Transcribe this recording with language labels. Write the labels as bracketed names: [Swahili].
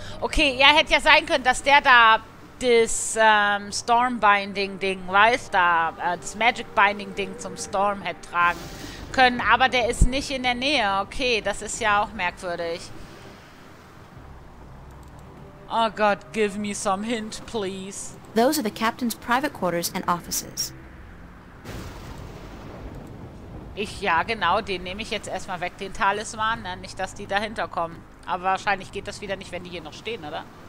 [German] Okay, ja, hätte ja sein können, dass der da das Storm-Binding-Ding, weiß da, das Magic-Binding-Ding zum Storm hätte tragen können. Aber der ist nicht in der Nähe. Okay, das ist ja auch merkwürdig. Oh Gott, [English] give me some hint, please. Those are the captain's private quarters and offices. [German] Ja, genau, den nehme ich jetzt erstmal weg, den Talisman. Ne? Nicht, dass die dahinter kommen. Aber wahrscheinlich geht das wieder nicht, wenn die hier noch stehen, oder?